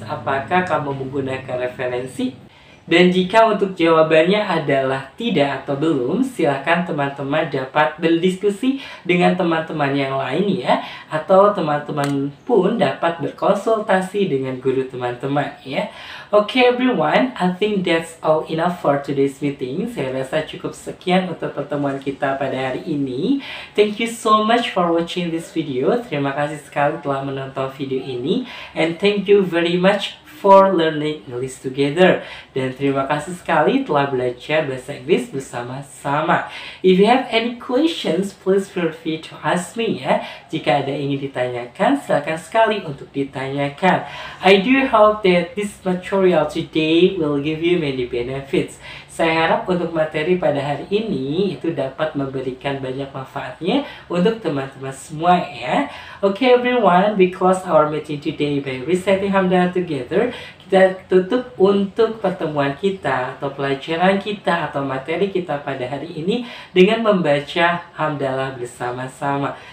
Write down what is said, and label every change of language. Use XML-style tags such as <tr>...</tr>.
<id>Apakah kamu menggunakan referensi? Dan jika untuk jawabannya adalah tidak atau belum, silakan teman-teman dapat berdiskusi dengan teman-teman yang lain, ya, atau teman-teman pun dapat berkonsultasi dengan guru teman-teman, ya.</id> <en>Okay everyone, I think that's all enough for today's meeting.</en> <id>Saya rasa cukup sekian untuk pertemuan kita pada hari ini.</id> <en>Thank you so much for watching this video.</en> <id>Terima kasih sekali telah menonton video ini.</id> <en>And thank you very much for learning English together.</en> <id>Dan terima kasih sekali telah belajar bahasa Inggris bersama-sama.</id> <en>If you have any questions, please feel free to ask me, ya.</en> <id>Jika ada yang ingin ditanyakan, silakan sekali untuk ditanyakan.</id> <en>I do hope that this material today will give you many benefits.</en> <id>Saya harap untuk materi pada hari ini itu dapat memberikan banyak manfaatnya untuk teman-teman semua ya.</id> <en>Okay everyone, we close our meeting today by reciting hamdalah together.</en> <id>Kita tutup untuk pertemuan kita atau pelajaran kita atau materi kita pada hari ini dengan membaca hamdalah bersama-sama.</id>